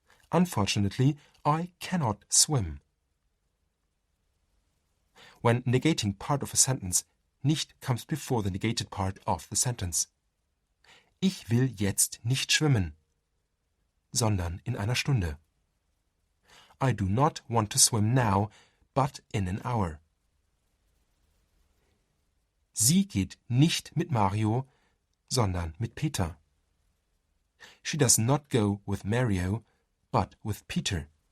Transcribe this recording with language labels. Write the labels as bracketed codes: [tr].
[en] Unfortunately, I cannot swim. When negating part of a sentence, nicht comes before the negated part of the sentence. [de] Ich will jetzt nicht schwimmen, sondern in einer Stunde. [en] I do not want to swim now, but in an hour. [de] Sie geht nicht mit Mario, sondern mit Peter. [en] She does not go with Mario, but with Peter.